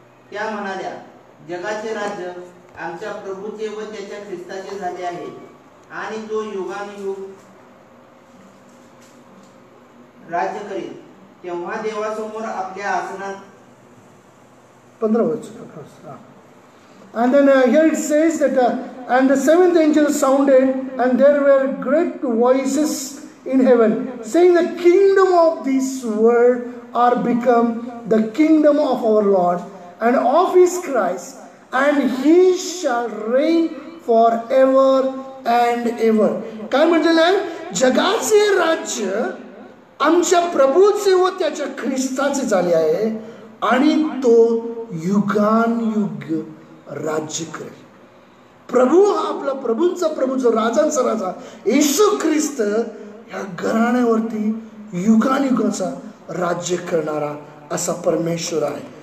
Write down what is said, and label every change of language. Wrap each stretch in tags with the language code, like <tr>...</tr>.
<mr>त्या म्हणाल्या, जगाचे राज्य आमच्या प्रभूचे व त्याच्या ख्रिस्ताचे झाले आहे आणि तो युगानुयुग राज्य करेल. तेव्हा देवासमोर आपल्या आसनात 15 वर्ष.</mr> <en>And then here it says that and the seventh angel sounded, and there were great voices in heaven, saying, the kingdom of this world are become the kingdom of our Lord and of his Christ, and he shall reign forever and ever.</en> <mr>काय म्हटलेलं आहे? जगाचे राज्य आमच्या प्रभूचे व त्याच्या ख्रिस्ताचे झाले आहे, आणि तो युगानयुग राज्य करेल. प्रभू हा आपला प्रभूंचा प्रभू, जो राजांचा राजा येशू ख्रिस्त या घराण्यावरती युगानयुगाचा राज्य करणारा असा परमेश्वर आहे.</mr>